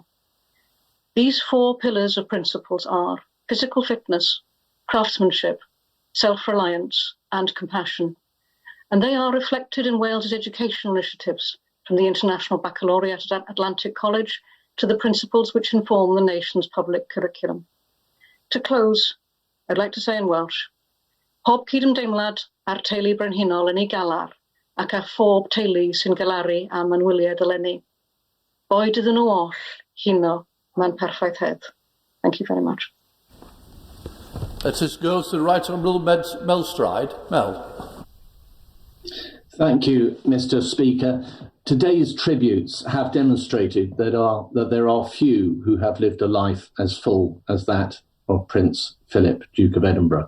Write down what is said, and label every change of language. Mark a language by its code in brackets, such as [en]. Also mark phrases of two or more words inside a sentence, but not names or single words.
[en] These four pillars of principles are physical fitness, craftsmanship, self-reliance and compassion. And they are reflected in Wales's educational initiatives, from the International Baccalaureate at Atlantic College to the principles which inform the nation's public curriculum. To close, I'd like to say in Welsh, [cy] Pob cydymdeimlad a'r teulu brenhinol yn ei galar, ac ar phob teulu sy'n galaru am anwyliad eleni. Boed iddyn nhw oll, hino, ma'n perffaith hedd. [en] Thank you very much. Let us go to the Right Honourable Mel Stride. Mel. Thank you, Mr. Speaker. Today's tributes have demonstrated that there are few who have lived a life as full as that of Prince Philip, Duke of Edinburgh.